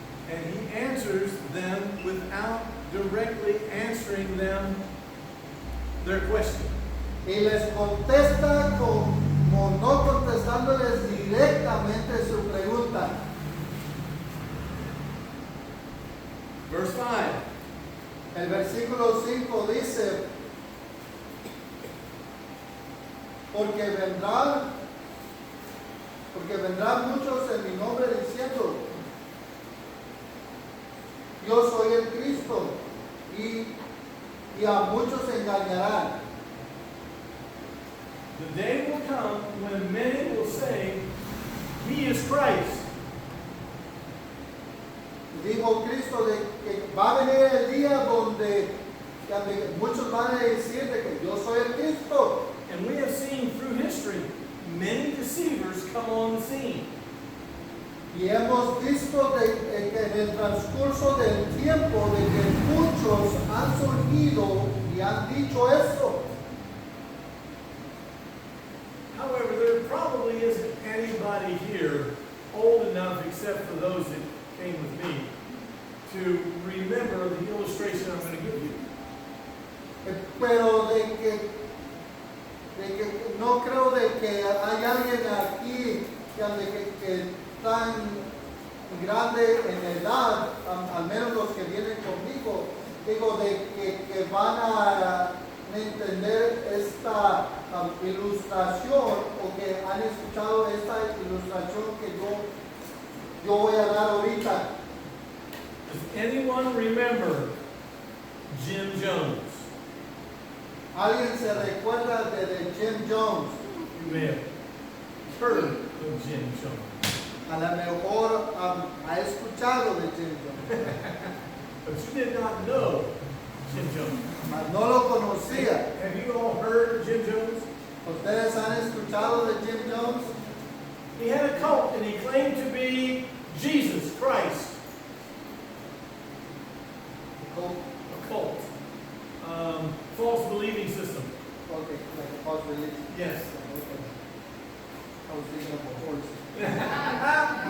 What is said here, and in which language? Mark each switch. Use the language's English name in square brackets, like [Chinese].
[English] And he answers them without directly answering them their question. [Spanish] Y les contesta como no contestándoles directamente su pregunta. [English] Verse 5. [Spanish] El versículo 5 dice, porque vendrán muchos en mi nombre diciendo, yo soy el Cristo, y a muchos engañarán. [English] The day will come when many will say, He is Christ. [Spanish] Dijo Cristo de que va a venir el día donde muchos van a decir de que yo soy el Cristo. [English] And we have seen through history many deceivers come on the scene. [Spanish] Y hemos visto que en el transcurso del tiempo de que muchos han surgido y han dicho eso. [English] However, there probably isn't anybody here old enough, except for those that came with me, to remember the illustration I'm going to give you. [Spanish] Pero de que no creo de que hay alguien aquí que tan grande en edad, al menos los que vienen conmigo, digo de que van a entender esta ilustración o que han escuchado esta ilustración que yo voy a dar ahorita. [English] Does anyone remember Jim Jones? [Spanish] ¿Alguien se recuerda de Jim Jones? [English] You may have heard of Jim Jones, [Spanish] A lo mejor ha escuchado de Jim Jones, [English] but you did not know Jim Jones. [Spanish] mas no lo conocía. [English] Have you all heard of Jim Jones? [Spanish] ¿Ustedes han escuchado de Jim Jones? [English] He had a cult and he claimed to be Jesus Christ. A cult. False believing system. Okay, like a false religion. Yes. Okay. I was thinking of a horse.